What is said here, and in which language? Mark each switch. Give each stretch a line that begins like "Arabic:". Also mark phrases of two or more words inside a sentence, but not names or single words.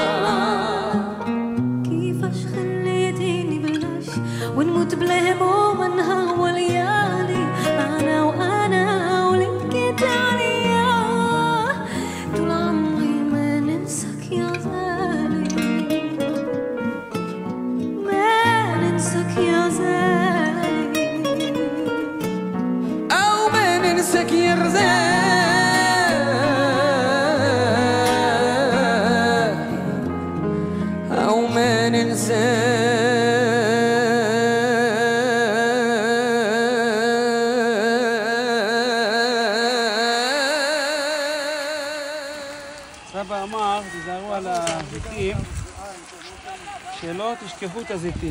Arabic: كيفاش خليتيني بلاش ونموت بلا هموم نهار وليالي انا واللي بكيت عليا طول عمري ما ننساك يا غالي ما ننساك يا غالي او ما ننساك يا رزالي او ما ننساك
Hebrew: סבא אמר, תיזהרו על הזיתים, שלא תשכחו את הזיתים.